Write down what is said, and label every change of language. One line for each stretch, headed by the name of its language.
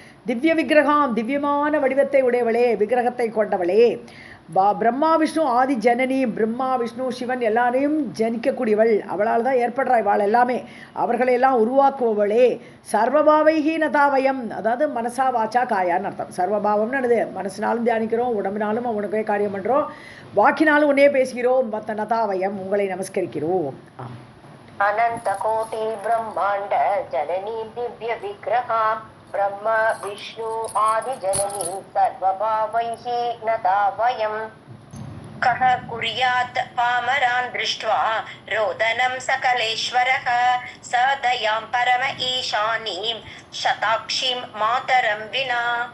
Tamil: திவ்ய விக்கிரகம், திவ்யமான வடிவத்தை உடையவளே, விக்கிரகத்தை கொண்டவளே,
Sanskrit: பிரம்மா விஷ்ணு ஆதி ஜனனி,
Tamil: பிரம்மா விஷ்ணு சிவன் எல்லாரையும் ஜனிக்கக்கூடியவள், அவளால் தான் ஏற்படுறா இவாள் எல்லாமே, அவர்களையெல்லாம் உருவாக்குபவளே.
Sanskrit: சர்வபாவைஹி நதாவயம்,
Tamil: அதாவது மனசா வாச்சா காயான்னு அர்த்தம். சர்வபாவம்னு என்னது, மனசினாலும் தியானிக்கிறோம், உடம்பினாலும் அவனுக்கே காரியம் பண்ணுறோம், வாக்கினாலும் உன்னே பேசுகிறோம், மற்ற நதாவயம் உங்களை நமஸ்கரிக்கிறோம்.
Sanskrit: अनंत कोटि ब्रह्मांड जननी दिव्य विग्रहां ब्रह्म विष्णु आदि जननी सर्वभावैः नता वयम्. कः कुर्यात् पामरान् दृष्ट्वा रोदनं सकलेश्वरः स दयां परम ईशानीं शताक्षीं मातरं विना.